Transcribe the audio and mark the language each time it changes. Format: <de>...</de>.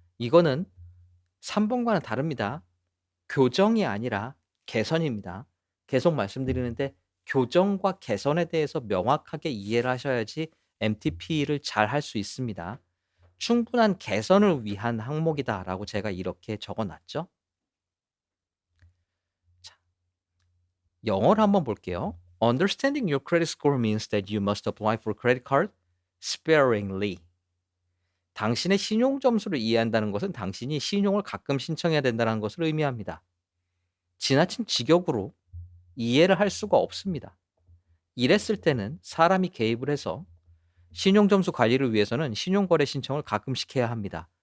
<ko>이거는 3 번과는 다릅니다. 교정이 아니라 개선입니다. 계속 말씀드리는데 교정과 개선에 대해서 명확하게 이해를 하셔야지 MTP를 잘 할 수 있습니다. "충분한 개선을 위한 항목이다."라고 제가 이렇게 적어 놨죠. 자, 영어를 한번 볼게요.</ko> <en>Understanding your credit score means that you must apply for credit card sparingly.</en> <ko>당신의 신용 점수를 이해한다는 것은 당신이 신용을 가끔 신청해야 된다는 것을 의미합니다. 지나친 직역으로 이해를 할 수가 없습니다. 이랬을 때는 사람이 개입을 해서 신용 점수 관리를 위해서는 신용거래 신청을 가끔씩 해야 합니다.</ko>